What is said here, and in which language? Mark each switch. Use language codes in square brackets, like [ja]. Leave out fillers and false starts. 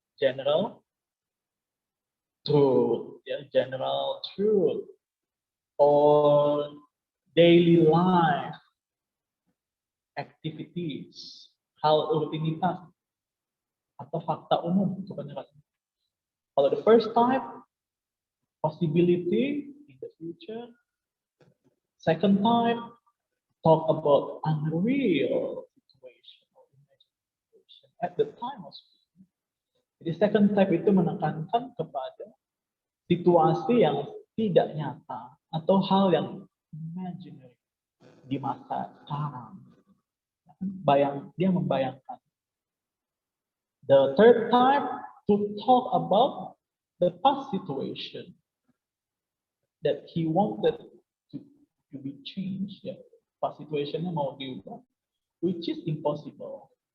[en] General truth ya, general truth or daily life activities, [id] hal rutinitas atau fakta umum. [en] Kalau the first type, possibility in the future. Second type, talk about unreal situation or imagined situation at the time of speaking. [id] Jadi second type itu menekankan kepada situasi yang tidak nyata atau hal yang imaginary di masa sekarang. Dia membayangkan. [en] The third type to talk about the past situation that he wanted to be changed. Ya, past situationnya [id] mau diubah, [en] which is impossible.